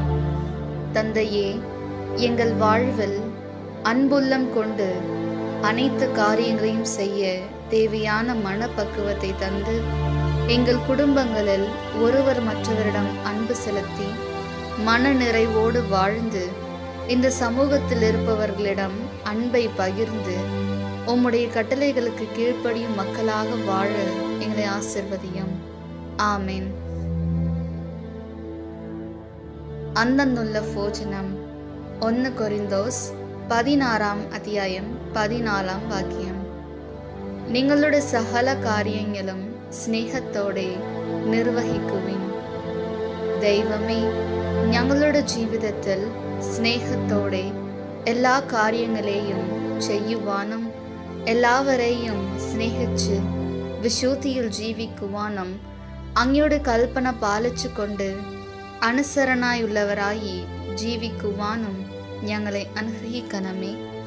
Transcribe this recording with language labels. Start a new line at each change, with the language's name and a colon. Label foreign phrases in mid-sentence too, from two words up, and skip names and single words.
Tamil: தந்தையே, எங்கள் வாழ்வில் அன்புள்ளம் கொண்டு அனைத்து காரியங்களையும் செய்ய தேவையான மனப்பக்குவத்தை தந்து, எங்கள் குடும்பங்களில் ஒருவர் மற்றவரிடம் அன்பு செலுத்தி மன நிறைவோடு வாழ்ந்து, இந்த சமூகத்தில் இருப்பவர்களிடம் அன்பை பகிர்ந்து, உம்முடைய கட்டளைகளுக்கு கீழ்ப்படியும் மக்களாக வாழ எங்களை ஆசிர்வதியும். ஆமேன். அந்தந்துள்ள போஜனம். 1 கொரிந்தோஸ் 16 அத்தியாயம் 14 വാക്യം.
Malayalam: നിങ്ങളുടെ സകല കാര്യങ്ങളും സ്നേഹത്തോടെ നിർവഹിക്കുവിൻ. ദൈവമേ, ഞങ്ങളുടെ ജീവിതത്തിൽ സ്നേഹത്തോടെ എല്ലാ കാര്യങ്ങളെയും ചെയ്യുവാനും എല്ലാവരെയും സ്നേഹിച്ച് വിശുദ്ധിയിൽ ജീവിക്കുവാനും അങ്ങയുടെ കൽപ്പന പാലിച്ചുകൊണ്ട് അനുസരണയുള്ളവരായി ജീവിക്കുവാനും ഞങ്ങളെ അനുഗ്രഹിക്കണമേ.